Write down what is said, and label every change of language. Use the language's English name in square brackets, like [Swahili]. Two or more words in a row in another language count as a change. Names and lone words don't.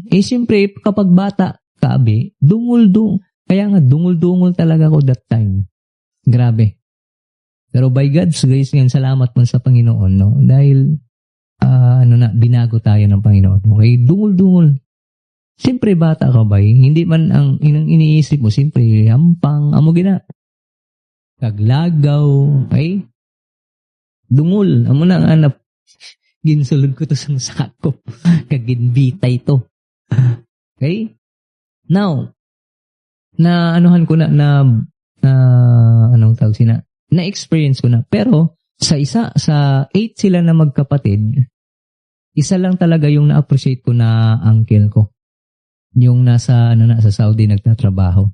[Filipino] Siyempre, kapag bata ka, kaya nga, dungol-dungol talaga ako [English] that time. [Filipino] Grabe. Pero [English] by God's grace [Filipino] ngayon, salamat mo sa Panginoon, no? Dahil, binago tayo ng Panginoon. Okay, dungol-dungol. Siyempre, bata ka ba? Hindi man ang iniisip mo, siyempre, [Hiligaynon] hampang, amo gina. Kaglagaw, okay? Dungol, amo na nga na, ginsulod ko to sa sakop. Kaginbitay to. Okay? [Filipino] Now, [Hiligaynon] anong tawag sina? [Filipino] Na-experience ko na. Pero, sa 8 sila na magkapatid, isa lang talaga yung na-appreciate ko na uncle ko. Yung sa Saudi nagtatrabaho.